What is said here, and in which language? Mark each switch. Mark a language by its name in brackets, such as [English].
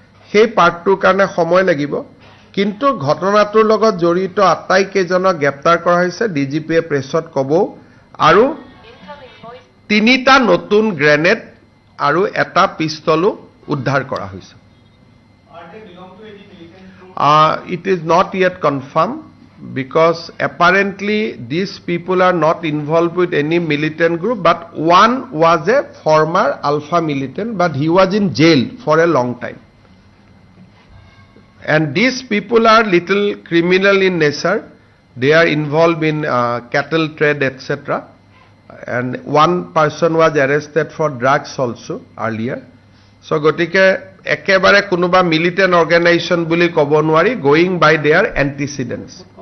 [Assamese] সেই পাৰ্টটোৰ কাৰণে সময় লাগিব, কিন্তু ঘটনাটোৰ লগত জড়িত আটাইকেইজনক গ্ৰেপ্তাৰ কৰা হৈছে, DGPয়ে প্ৰেছত ক'বও, আৰু 3টা নতুন গ্ৰেনেড আৰু এটা পিষ্টলো উদ্ধাৰ কৰা হৈছে। [English] It is not yet confirmed because apparently these people are not involved with any militant group, but one was a former Alpha militant, but he was in jail for a long time. And these people are little criminal in nature. They are involved in cattle trade, etc. And one person was arrested for drugs also earlier. [Assamese] So gotike একেবাৰে কোনোবা militant organisation বুলি ক'ব নোৱাৰি, [English] Going by their antecedents.